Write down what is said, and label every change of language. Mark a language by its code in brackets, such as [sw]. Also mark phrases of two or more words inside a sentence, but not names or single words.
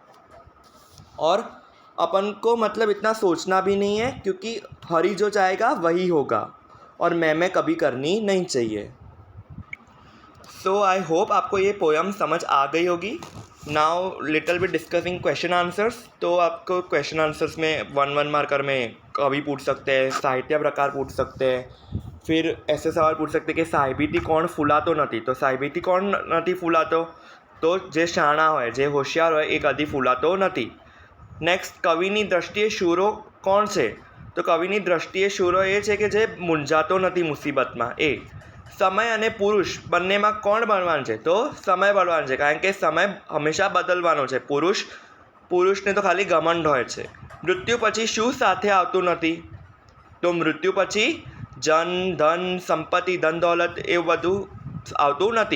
[hi] और अपन को मतलब इतना सोचना भी नहीं है, क्योंकि हरि जो चाहेगा वही होगा, और मैं कभी करनी नहीं चाहिए। [en] So I hope [hi] आपको ये पोएम समझ आ गई होगी। [en] Now little bit discussing question answers. [hi] तो आपको [en] question answers [hi] में 1 मार्कर में कवि पूछ सकते हैं, साहित्य प्रकार पूछ सकते हैं, फिर ऐसे सवाल पूछ सकते हैं कि [gu] સાહિબીતી કોણ ફૂલાતો નથી, તો સાહિબીતી કોણ નથી ફૂલાતો? તો જે શાણા હોય, જે હોશિયાર હોય, એ કદી ફૂલાતો નથી। નેક્સ્ટ, કવિની દૃષ્ટિએ શૂરો કોણ છે? તો કવિની દૃષ્ટિએ શૂરો એ છે કે જે મૂંઝાતો નથી મુસીબતમાં। એ સમય અને પુરુષ બંનેમાં કોણ બળવાન છે? તો સમય બળવાન છે, કારણ કે સમય હંમેશા બદલવાનો છે। પુરુષને તો ખાલી ઘમંડ હોય છે। મૃત્યુ પછી શું સાથે આવતું નથી? તો મૃત્યુ પછી જન ધન સંપત્તિ ધન દौलत એ બધું આવતું નથી।